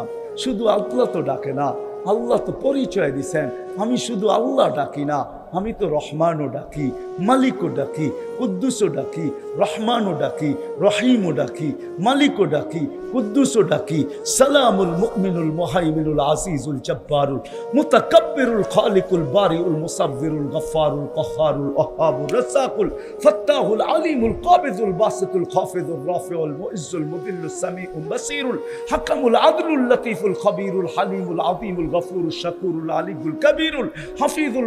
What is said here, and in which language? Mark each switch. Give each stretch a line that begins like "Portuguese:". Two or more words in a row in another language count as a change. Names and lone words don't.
Bangla: শুধু আল্লাহ তো ডাকে না, আল্লাহ তো পরিচয় দিছেন আমি শুধু আল্লাহ ডাকি না, আমি তো রহমানও ডাকি, মালিকও ডাকি, কুদ্দুসও ডাকি, রহমানও ডাকি, রহিমও ডাকি, মালিকও ডাকি, কুদ্দুসও ডাকি।
Arabic: السلامُ المؤمنُ المهيمنُ العزيزُ الجبارُ المتكبرُ الخالقُ البارئُ المصورُ الغفارُ القهارُ الوهابُ الرزاقُ الفتاحُ العليمُ القابضُ الباسطُ الخافضُ الرافعُ المعزُّ المذلُّ السميعُ البصيرُ الحكمُ العدلُ اللطيفُ الخبيرُ الحليمُ العظيمُ الغفورُ الشكورُ العليُّ الكبيرُ الحفيظُ